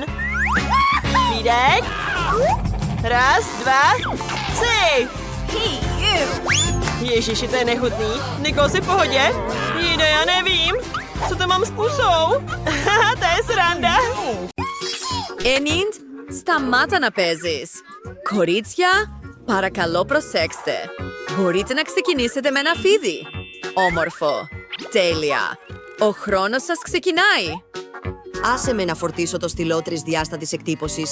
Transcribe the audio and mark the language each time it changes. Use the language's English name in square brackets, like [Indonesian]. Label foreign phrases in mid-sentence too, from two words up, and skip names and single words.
[Czech] Lídek. Raz, dva, tři. Ježiši, to je nechutný. Nikol, jsi v pohodě? Jde, já nevím. Co to mám s pusou? To je sranda. [Greek] Enid, σταμάτα να παίζεις. Κορίτσια, παρακαλώ προσέξτε. Μπορείτε να ξεκινήσετε με ένα φίδι. Όμορφο. Τέλεια. Ο χρόνος σας ξεκινάει. Άσε με να φορτίσω το στυλό τρισδιάστατης εκτύπωσης.